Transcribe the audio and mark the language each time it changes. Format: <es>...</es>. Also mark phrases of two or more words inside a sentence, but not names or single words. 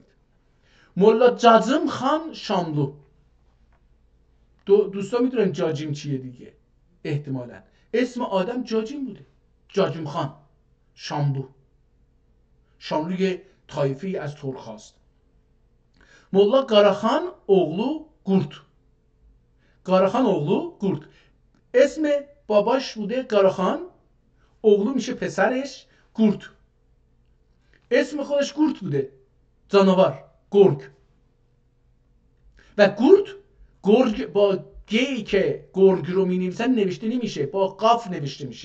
<fa>ملا جاجم خان شاملو، دوستان میدونن جاجیم چیه دیگه، احتمالاً اسم آدم جاجیم بوده، جاجم خان شاملو، شاملوی طایفی از ترک هاست. ملا قاراخان oğlu Qurt، قاراخان oğlu Qurt، اسم باباش بوده قاراخان، oğlu میشه پسرش Qurt، اسم خودش Qurt بوده، جانور، گرگ. و گرگ با گی که گرگ رو می نویسن نوشته نمیشه، با قاف نوشته میشه.</fa>